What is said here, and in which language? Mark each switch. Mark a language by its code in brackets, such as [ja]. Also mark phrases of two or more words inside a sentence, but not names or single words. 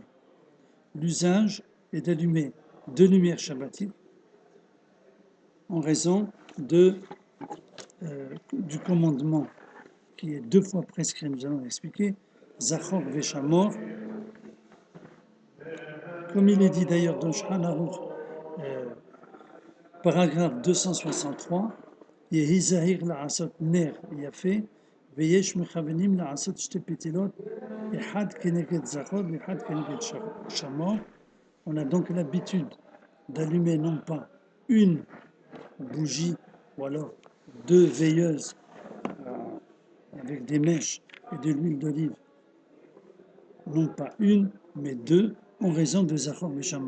[fr] L'usage est d'allumer 2 lumières shabbatiques en raison du commandement qui est 2 fois prescrit, nous allons l'expliquer, [he] זכור ושמור, [fr] comme il est dit d'ailleurs dans Shulchan Aruch, paragraphe 263, [he] יהא זהיר לעשות נר יפה, ויש מכוונים לעשות שתי פתילות, אחד כנגד זכור, אחד כנגד שמור. [fr] On a donc l'habitude d'allumer non pas une bougie ou alors 2 veilleuses avec des mèches et de l'huile d'olive, non pas une, mais 2, en raison de [he] זכור ושמור.